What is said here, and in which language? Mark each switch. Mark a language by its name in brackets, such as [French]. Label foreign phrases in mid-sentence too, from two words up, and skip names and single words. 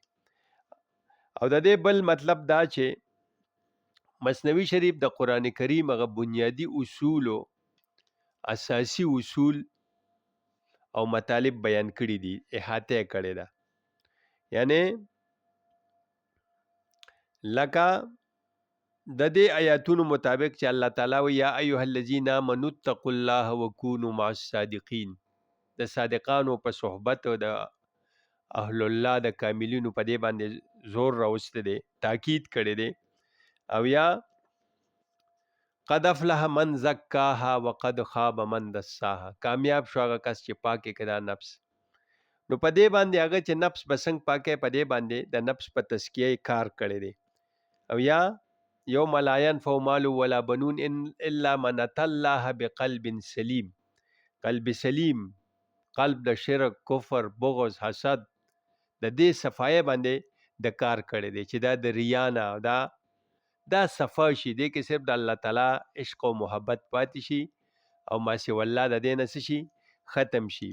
[Pashto] او د دې بل مطلب دا چې مثنوي شریف د قران کریم هغه بنیادی اصول او اساسی اصول او مطالب بیان کړي دي، احاطه کړي ده. یعنی لکه د دې آیاتونو مطابق چې الله تعالی وی [Arabic] یا ایها الذین آمنوا اتقوا الله وکونوا مع الصادقین، [Pashto] د صادقانو په صحبت او د اهل الله د کاملینو په دې باندې زور راوسته دي، تاکید کړي دي. او یا [Arabic] قد افلح من زکاها وقد خاب من دساها، [Pashto] کامیاب شو هغه کس چې پاکه کړه نفس. نو په دې باندې هغه چې نفس بسنګ پاکه، په دې باندې د نفس په تزکیه کار کړي دي. او یا [Arabic] یوم لا ينفع مال ولا بنون الا من اتى الله بقلب سلیم، [Pashto] قلب سلیم، قلب د شرک، کفر، بغض، حسد د دې صفای باندې د کار کړي دي چې دا د ریا نه دا صفا شي، دې کې صرف د الله تعالی عشق او محبت پاتې شي او ما سی والله د دې نس شي ختم شي.